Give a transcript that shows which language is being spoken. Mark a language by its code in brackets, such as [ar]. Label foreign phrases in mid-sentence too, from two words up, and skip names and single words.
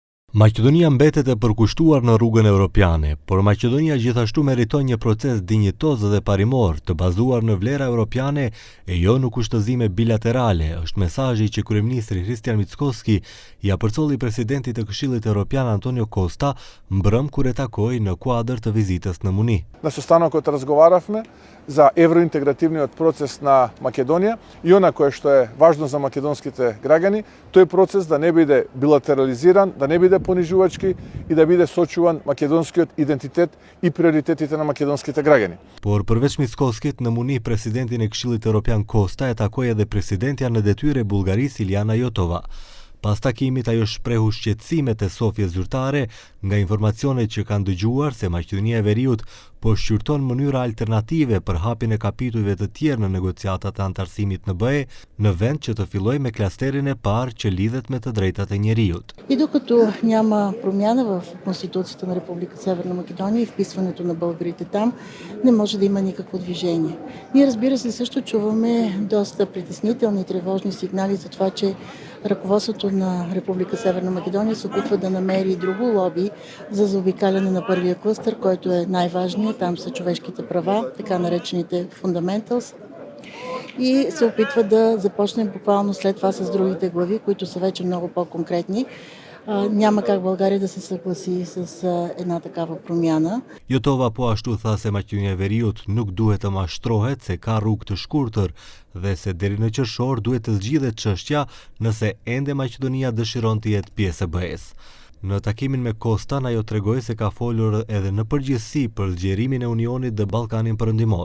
[sq] Maqedonia mbetet e përkushtuar në rrugën evropiane, por Maqedonia gjithashtu meriton një proces dinjitoz dhe parimor të bazuar në vlera europiane e jo në kushtëzime bilaterale, është mesazhi që kryeministri Hristijan Mickoski ja përcolli presidentit të Këshillit Evropian Antonio Costa mbrëm kur e takoi në kuadër të vizitës në Muni. [mk] На состанокот разговаравме за евроинтегративниот процес на Македонија и она кое што е важно за македонските граѓани, тој процес да не биде билатерализиран, да не биде понижувачки и да биде сочуван македонскиот идентитет и приоритетите на македонските граѓани. [sq] Por përveç Mickoskit, në Muni presidentin e Këshillit Evropian Costa e takoi edhe presidentja në detyrë e Bullgarisë Iliana Jotova. Pas takimit ajo shprehu shqetësimet e Sofjes zyrtare nga informacionet që kanë dëgjuar se Maqedonia e Veriut po shqyrton mënyra alternative për hapjen e kapitujve të tjerë në negociatat e antarësimit në BE, në vend që të fillojë me klasterin e parë që lidhet me të drejtat e njeriut. [bg] И докато няма промяна в Конституцията на Република Северна Македония и вписването на българите там, не може да има никакво движение. Ние, разбира се, също чуваме доста притеснителни и тревожни сигнали за това, че ръководството на Република Северна Македония се опитва да намери друго лоби за заобикаляне на първия клъстър, който е най-важният. Там са човешките права, така наречените fundamentals. И се опитва да започнем буквално след това с другите глави, които са вече много по-конкретни. Няма как България да се съгласи с една такава промяна. [sq] Jotova po ashtu tha se Maqedonia e Veriut nuk duhet të mashtrohet, se ka rrugë të shkurtër dhe se deri në qershor duhet të zgjidhet çështja nëse ende Maqedonia dëshiron të jetë pjesë e BE-s. Në takimin me Kostan ajo tregoi se ka folur edhe në përgjithësi për zgjerimin e Unionit dhe Ballkanin Perëndimor.